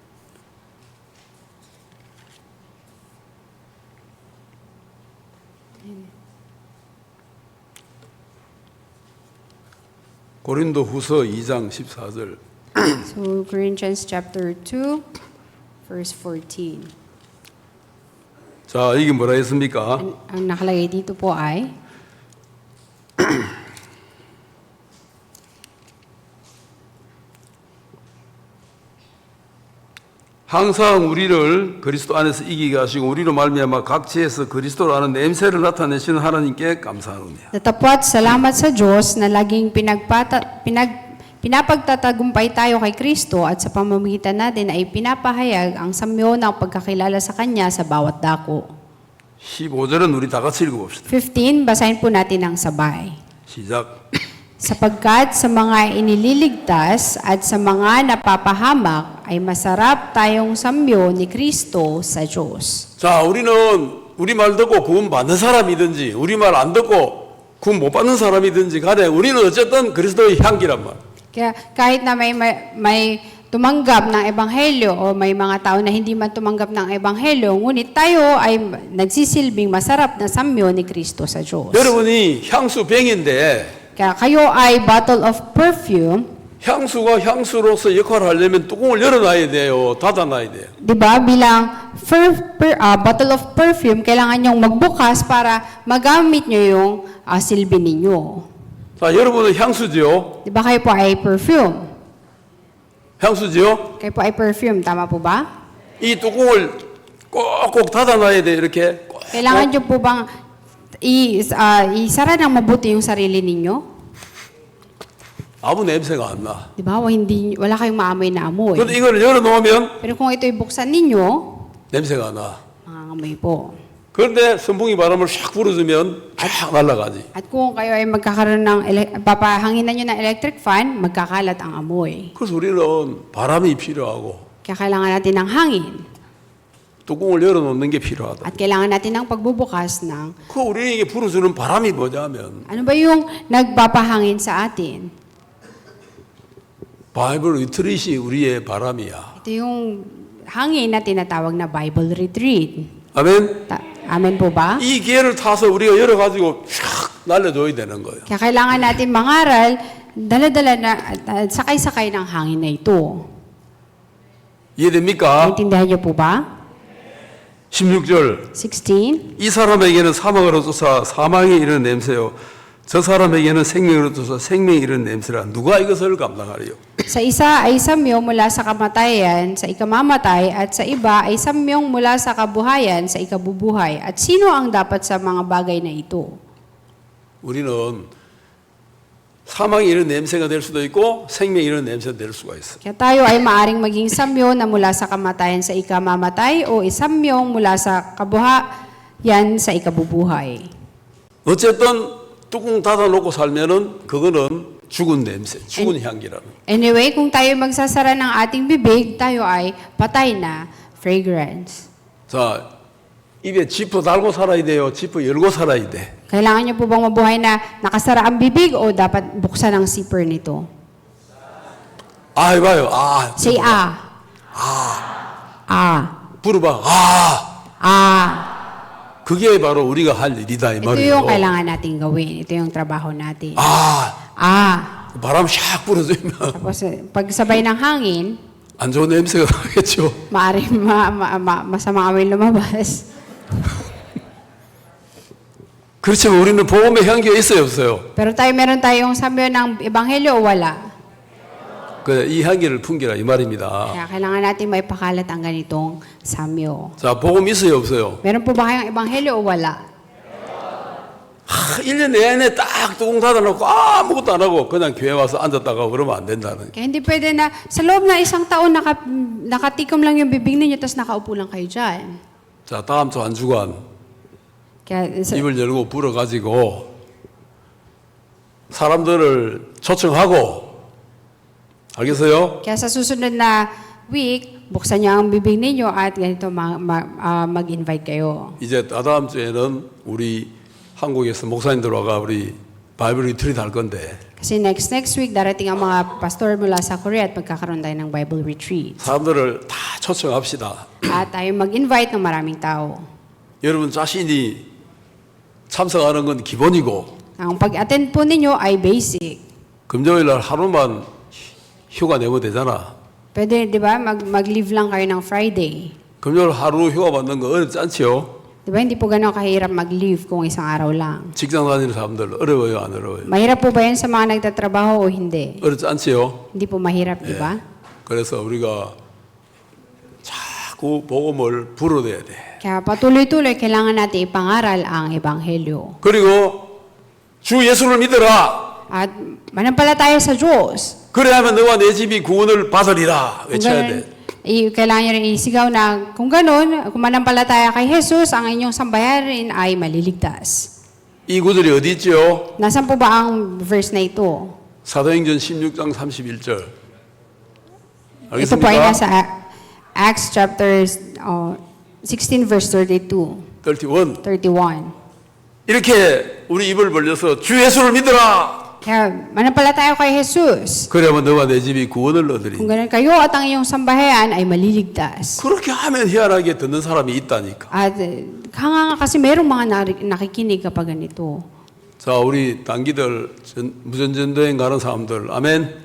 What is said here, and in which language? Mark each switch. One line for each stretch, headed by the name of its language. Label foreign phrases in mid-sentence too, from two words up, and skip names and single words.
Korean: 고린도후서 2장 14절.
English: So, Corinthians chapter 2, verse 14.
Korean: 자, 이게 뭐라 했습니까?
Filipino: Ang nakalagay dito po ay,
Korean: 항상 우리를 그리스도 안에서 이기게 하시고 우리로 말미암아 각지에서 그리스도를 아는 냄새를 나타내시는 하나님께 감사하노니.
Filipino: Datapwat salamat sa Diyos na laging pinapagtatagumpay tayo kay Kristo at sa pamamagitan natin ay pinapahayag ang samyo ng pagkakilala sa Kanya sa bawat dako.
Korean: 15절은 우리 다 같이 읽어봅시다.
Filipino: 15, basahin po natin ng sabay.
Korean: 시작.
Filipino: Sapagkat sa mga inililigtas at sa mga napapahamak ay masarap tayong samyo ni Kristo sa Diyos.
Korean: 자, 우리는 우리말 듣고 구원 받는 사람이든지 우리말 안 듣고 구원 못 받는 사람이든지 간에 우리는 어쨌든 그리스도의 향기란 말.
Filipino: Kaya kahit na may tumanggap ng ebanghelyo o may mga tao na hindi man tumanggap ng ebanghelyo, ngunit tayo ay nagsisilbing masarap na samyo ni Kristo sa Diyos.
Korean: 여러분이 향수 병인데
Filipino: Kaya kayo ay
English: bottle of perfume.
Korean: 향수가 향수로서 역할을 하려면 뚜껑을 열어놔야 돼요. 닫아놔야 돼요.
Filipino: 'Di ba? Bilang
English: bottle of perfume,
Filipino: kailangan nyong magbukas para magamit nyo yung silbi ninyo.
Korean: 자, 여러분은 향수죠.
Filipino: 'Di ba kayo po ay perfume?
Korean: 향수죠.
Filipino: Kayo po ay perfume, tama po ba?
Korean: 이 뚜껑을 꼭꼭 닫아놔야 돼. 이렇게. 꼭.
Filipino: Kailangan nyo po bang isara ng mabuti yung sarili ninyo?
Korean: 아무 냄새가 안 나.
Filipino: 'Di ba? Wala kayong maamoy na amoy.
Korean: 그런데 이걸 열어놓으면
Filipino: Pero kung ito'y buksan ninyo,
Korean: 냄새가 나.
Filipino: mangangamoy po.
Korean: 그런데 선풍기 바람을 샥 불어주면 쫙 날아가지.
Filipino: At kung kayo ay magkakaroon ng, papahanginan nyo ng
English: electric fan,
Filipino: magkakalat ang amoy.
Korean: 그래서 우리는 바람이 필요하고
Filipino: Kaya kailangan natin ng hangin.
Korean: 뚜껑을 열어놓는 게 필요하다.
Filipino: At kailangan natin ng pagbubukas ng,
Korean: 그 우리에게 불어주는 바람이 뭐냐면
Filipino: ano ba yung nagpapahangin sa atin?
Korean: 바이블 리트릿이 우리의 바람이야.
Filipino: Ito yung hangin na tinatawag na Bible Retreat.
Korean: 아멘.
Filipino: Amen po ba?
Korean: 이 기회를 타서 우리가 열어가지고 샥 날려줘야 되는 거예요.
Filipino: Kaya kailangan natin mangaral, dala-dala na, at sakay-sakay ng hangin na ito.
Korean: 이해됩니까?
Filipino: Naintindihan niyo po ba?
Korean: 16절.
Filipino: 16.
Korean: 이 사람에게는 사망을 얻어서 사망이 이르는 냄새요. 저 사람에게는 생명을 얻어서 생명이 이르는 냄새라. 누가 이것을 감당하리요?
Filipino: Sa isa ay samyo mula sa kamatayan, sa ikamamatay, at sa iba ay samyong mula sa kabuhayan, sa ikabubuhay. At sino ang dapat sa mga bagay na ito?
Korean: 우리는 사망이 이르는 냄새가 될 수도 있고 생명이 이르는 냄새가 될 수가 있어.
Filipino: Kaya tayo ay maaring maging samyo na mula sa kamatayan sa ikamamatay o isamyong mula sa kabuhayan sa ikabubuhay.
Korean: 어쨌든 뚜껑 닫아놓고 살면은 그거는 죽은 냄새, 죽은 향기라는.
Filipino: Anyway, kung tayo magsasara ng ating bibig, tayo ay patay na fragrance.
Korean: 자, 입에 지퍼 달고 살아야 돼요. 지퍼 열고 살아야 돼.
Filipino: Kailangan niyo po bang mabuhay na nakasara ang bibig o dapat buksan ang zipper nito?
Korean: 아, 해봐요. 아.
English: Say ah. Ah.
Korean: 불어봐. 아. Ah. 그게 바로 우리가 할 일이다 이
Filipino: Ito
Korean: 말이에요.
Filipino: yung kailangan nating gawin. Ito yung trabaho natin. 아. Ah.
Korean: 바람 샥 불어주면
Filipino: Tapos pag sabay ng hangin,
Korean: 안 좋은 냄새가 나겠죠.
Filipino: maaaring masamang amoy lumabas.
Korean: 그렇지만 우리는 복음의 향기가 있어요, 없어요?
Filipino: Pero meron tayong samyo ng ebanghelyo o wala?
Korean: 이 향기를 풍기라 이 말입니다.
Filipino: Kaya kailangan natin maipakalat ang ganitong samyo.
Korean: 자, 복음 있어요, 없어요?
Filipino: Meron po ba kayong ebanghelyo o wala?
Korean: 1년 내내 딱 뚜껑 닫아놓고 아무것도 안 하고 그냥 교회 와서 앉았다가 그러면 안 된다는.
Filipino: Kaya hindi pwede na sa loob na isang taon nakatikom lang yung bibig ninyo tapos nakaupo lang kayo dyan.
Korean: 자, 다음 주 한 주간
Filipino: Kaya
Korean: 입을 열고 불어가지고 사람들을 초청하고 알겠어요?
Filipino: sa susunod na week, buksan niyo ang bibig ninyo at ganito mag-invite kayo.
Korean: 이제 다다음 주에는 우리 한국에서 목사님들 와가 우리 바이블 리트릿 할 건데
Filipino: Kasi
English: next week,
Filipino: darating ang mga pastor mula sa Korea at magkakaroon tayo ng Bible retreat.
Korean: 사람들을 다 초청합시다.
Filipino: At tayo mag-invite ng maraming tao.
Korean: 여러분 자신이 참석하는 건 기본이고
Filipino: Ang pag-attend po ninyo ay basic.
Korean: 금요일 날 하루만 휴가 내면 되잖아.
Filipino: Pwede, di ba, mag-leave lang kayo ng Friday.
Korean: 금요일 하루 휴가 받는 거 어렵지 않지요?
Filipino: Di ba, hindi po gano'ng kahirap mag-leave kung isang araw lang.
Korean: 직장 다니는 사람들 어려워요, 안 어려워요?
Filipino: Mahirap po ba yan sa mga nagtatrabaho o hindi?
Korean: 어렵지 않지요?
Filipino: Hindi po mahirap, di ba?
Korean: 그래서 우리가 자꾸 복음을 불어대야 돼.
Filipino: Kaya patuloy-tuloy, kailangan natin ipangaral ang Ebanghelyo.
Korean: 그리고 주 예수를 믿어라.
Filipino: At manampalataya sa Diyos.
Korean: 그래야만 너와 내 집이 구원을 받으리라
Filipino: Kung
Korean: 외쳐야
Filipino: ganun,
Korean: 돼.
Filipino: kailangan nyo rin isigaw na kung ganun, kung manampalataya kay Jesus, ang inyong sambayarin ay maliligtas.
Korean: 이 구절이 어디 있죠?
Filipino: Nasaan po ba ang verse na ito?
Korean: 사도행전 16장 31절.
Filipino: Ito po ay
Korean: 알겠습니까?
Filipino: nasa
English: Acts chapter 16 verse 32,
Filipino: 31. 31.
Korean: 이렇게 우리 입을 벌려서 주 예수를 믿어라.
Filipino: Kaya manampalataya kay Jesus.
Korean: 그러면 너와 내 집이 구원을 얻으리.
Filipino: Kung ganun kayo at ang iyong sambahayan ay maliligtas.
Korean: 그렇게 하면 희한하게 듣는 사람이 있다니까.
Filipino: At hanga kasi merong mga nakikinig kapag ganito.
Korean: 자, 우리 단기들 무전전도행 가는 사람들, 아멘.